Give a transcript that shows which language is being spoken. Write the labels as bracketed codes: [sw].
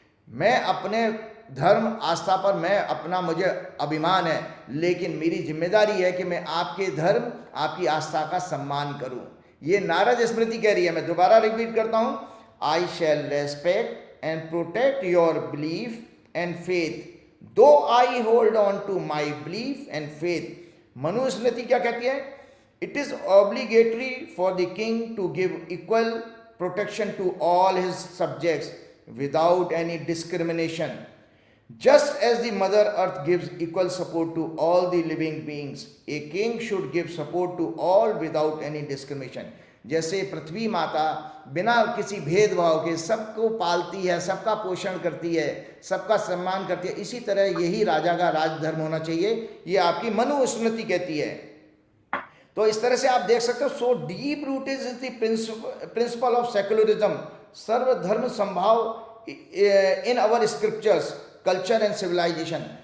[hi] मैं अपने धर्म आस्था पर मुझे अभिमान है, लेकिन मेरी जिम्मेदारी है कि मैं आपके धर्म आपकी आस्था का सम्मान करूं। ये नारद स्मृति कह रही है। मैं दोबारा रिपीट करता हूं, [en] I shall respect and protect your belief and faith though I hold on to my belief and faith. [hi] Manu स्मृति क्या कहती है, [en] It is obligatory for the king to give equal protection to all his subjects without any discrimination, just as the mother earth gives equal support to all the living beings, a king should give support to all without any discrimination। [hi] जैसे पृथ्वी माता बिना किसी भेदभाव के सबको पालती है, सबका पोषण करती है, सबका सम्मान करती है, इसी तरह यही राजा का राजधर्म होना चाहिए। ये आपकी मनु स्मृति कहती है। तो इस तरह से आप देख सकते हो, [en] So deep rooted is the principle of secularism, सर्वधर्म संभाव in our scriptures, culture and civilization.